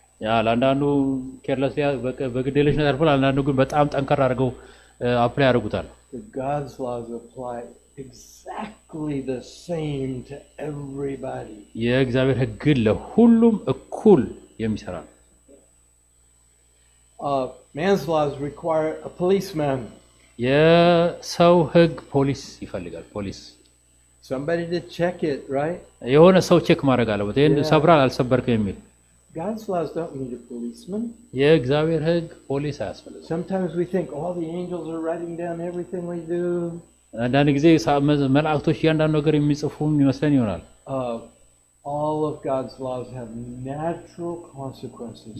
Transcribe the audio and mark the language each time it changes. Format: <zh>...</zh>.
<am>ያ ለአንዳንዱ ኬርለስ በግዴለሽነት ያልፋል፣ አንዳንዱ ግን በጣም ጠንከር አድርገው አፕላይ ያደርጉታል።</am> <en>God's laws apply exactly the same to everybody.</en> <am>የእግዚአብሔር ህግ ለሁሉም እኩል የሚሰራ ነው።</am> <en>Man's laws require a policeman.</en> <am>የሰው ህግ ፖሊስ ይፈልጋል። ፖሊስ</am> <en>Somebody to check it, right?</en> <am>የሆነ ሰው ቼክ ማድረግ አለበት። ይሄን ሰብራል አልሰበርክም የሚል።</am> <en>God's laws don't need a policeman.</en> <am>የእግዚአብሔር ህግ ፖሊስ አያስፈልግም።</am> <en>Sometimes we think all the angels are writing down everything we do.</en> <am>አንዳንድ ጊዜ መላእክቶች እያንዳንዱ ነገር የሚጽፉ ይመስለን ይሆናል።</am> <en>All of God's laws have natural consequences.</en>